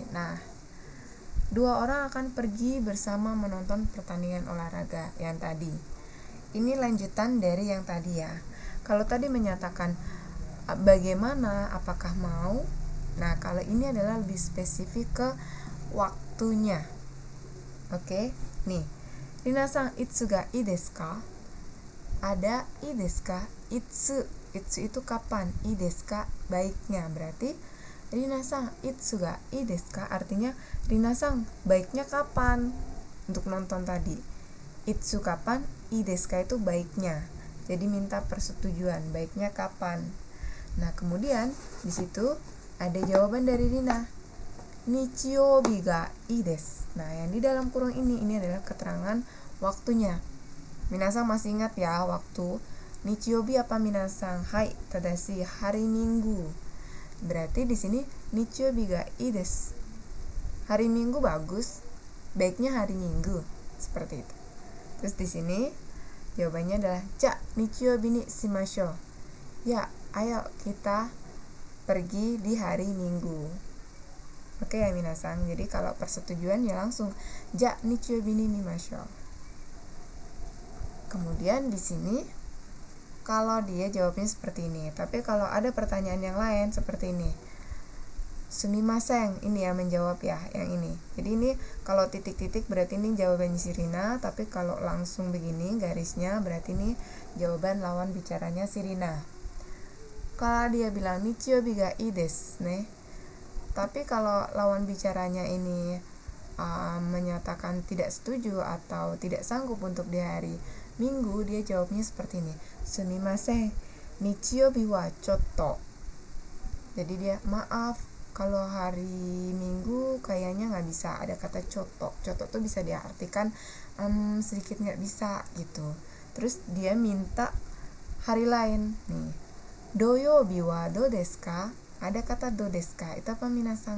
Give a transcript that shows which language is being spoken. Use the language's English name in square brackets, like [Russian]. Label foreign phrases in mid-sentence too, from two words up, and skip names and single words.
[Indonesian] Nah, 2 orang akan pergi bersama menonton pertandingan olahraga yang tadi. Ini lanjutan dari yang tadi ya. Kalau tadi menyatakan bagaimana, apakah mau? Nah, kalau ini adalah lebih spesifik ke waktunya. Oke, nih. [Japanese] リナさん、いつがいいですか？アダいいですか? [Indonesian] Itsu itu kapan? [Japanese] いいですか [Indonesian] baiknya. [Japanese] Berarti リナさん、いつがいいですか? [Indonesian] Artinya Rina-san, baiknya kapan? Untuk nonton tadi. Itsu kapan? [Japanese] いいですか [Indonesian] itu baiknya. Jadi minta persetujuan, baiknya kapan? Nah, kemudian di situ ada jawaban dari Rina. [Japanese] 日曜日がいいです. [Indonesian] Nah, yang di dalam kurung ini adalah keterangan waktunya. Minasan masih ingat ya waktu Nichiyoubi apa minasan? [Japanese] はい、ただし [Indonesian] hari Minggu. [Japanese] Berarti di sini 日曜日がいいです. [Indonesian] Hari Minggu bagus, baiknya hari Minggu. Seperti itu. Terus di sini jawabannya adalah [Japanese] じゃ日曜日にしましょう. [Indonesian] Ya, ayo kita pergi di hari Minggu. Oke ya minasan. Jadi kalau persetujuan ya langsung [Japanese] じゃ日曜日にみましょう. [Indonesian] Kemudian di sini kalau dia jawabnya seperti ini, tapi kalau ada pertanyaan yang lain seperti ini, sumimasen, ini ya menjawab ya yang ini. Jadi ini kalau titik-titik berarti ini jawabannya si Rina, tapi kalau langsung begini garisnya berarti ini jawaban lawan bicaranya si Rina. Kalau dia bilang [Japanese] 日曜日がいいですね, [Indonesian] tapi kalau lawan bicaranya ini menyatakan tidak setuju atau tidak sanggup untuk di hari Minggu, dia jawabnya seperti ini, [Japanese] すみません、日曜日はちょっと. [Indonesian] Jadi dia maaf, kalau hari Minggu kayaknya nggak bisa. Ada kata chotto. Chotto tuh bisa diartikan sedikit nggak bisa gitu. Terus dia minta hari lain nih. [Japanese] 土曜日はどうですか? [Indonesian] Ada kata [Japanese] どうですか. [Indonesian] Itu apa [Japanese] minasan?